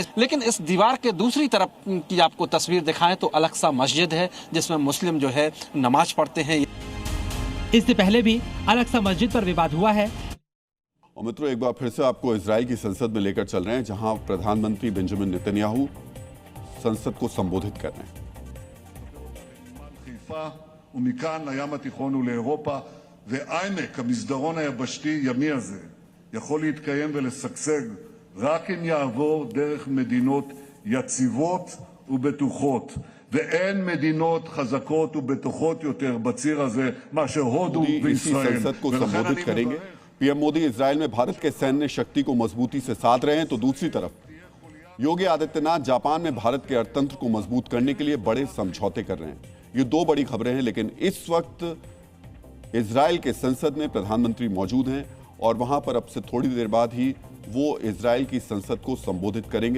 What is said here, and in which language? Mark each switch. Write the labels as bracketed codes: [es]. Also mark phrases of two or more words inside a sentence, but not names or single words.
[hi] लेकिन इस दीवार के दूसरी तरफ की आपको तस्वीर दिखाएं तो अल-अक्सा मस्जिद है, जिसमें मुस्लिम जो है नमाज पढ़ते हैं। इससे पहले भी अल-अक्सा मस्जिद पर विवाद हुआ है। और मित्रों, एक बार फिर से आपको इजराइल की संसद में लेकर चल रहे हैं, जहां प्रधानमंत्री बेंजामिन नेतन्याहू संसद को संबोधित कर रहे हैं। [he] ומכאן לים התיכון ולאירופה, ועמק המסדרון היבשתי ימי הזה יכול להתקיים ולשגשג רק אם יעבור דרך מדינות יציבות ובטוחות, ואין מדינות חזקות ובטוחות יותר בציר הזה מאשר הודו וישראל. [hi] संसद को संबोधित करेंगे। पीएम मोदी इजराइल में भारत के सैन्य शक्ति को मजबूती से साथ रहे हैं, तो दूसरी तरफ योगी आदित्यनाथ जापान में भारत के अर्थतंत्र को मजबूत करने के लिए बड़े समझौते कर रहे हैं। ये 2 बड़ी खबरें हैं, लेकिन इस वक्त इजराइल के संसद में प्रधानमंत्री मौजूद हैं और वहां पर अब से थोड़ी देर बाद ही वो इजराइल की संसद को संबोधित करेंगे।